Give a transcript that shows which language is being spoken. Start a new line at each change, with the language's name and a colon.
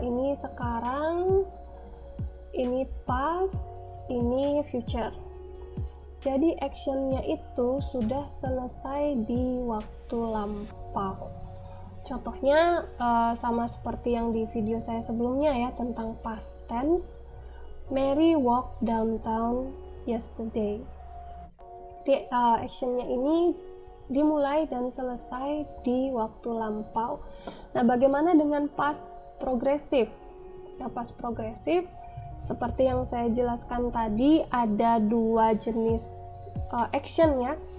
Indonesian: Ini sekarang, ini past, ini future. Jadi actionnya itu sudah selesai di waktu lampau. Contohnya sama seperti yang di video saya sebelumnya ya, tentang past tense.
English: Mary walked downtown yesterday.
Indonesian: Jadi actionnya ini dimulai dan selesai di waktu lampau. Nah, bagaimana dengan past progresif? Nah, past progresif Seperti yang saya jelaskan tadi, ada dua jenis action ya.